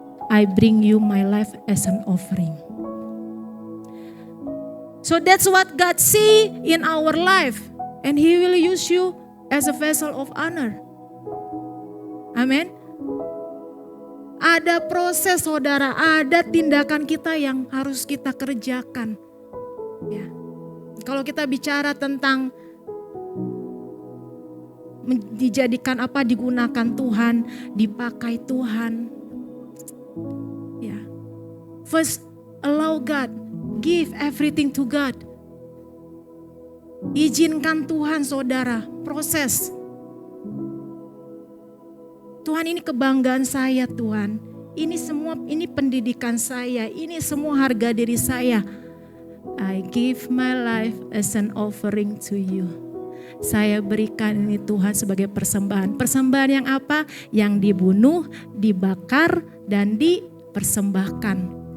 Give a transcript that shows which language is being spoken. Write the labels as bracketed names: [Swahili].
[English] I bring you my life as an offering. So that's what God see in our life, and He will use you as a vessel of honor. Amen. [Indonesian] Ada proses, saudara, ada tindakan kita yang harus kita kerjakan. Ya. Kalau kita bicara tentang dijadikan apa, digunakan Tuhan, dipakai Tuhan. Ya. [English] First, allow God, give everything to God. [Indonesian] Izinkan Tuhan, saudara, proses. Tuhan, ini kebanggaan saya, Tuhan. Ini semua, ini pendidikan saya, ini semua harga diri saya. [English] I give my life as an offering to you. [Indonesian] Saya berikan ini Tuhan sebagai persembahan. Persembahan yang apa? Yang dibunuh, dibakar, dan dipersembahkan.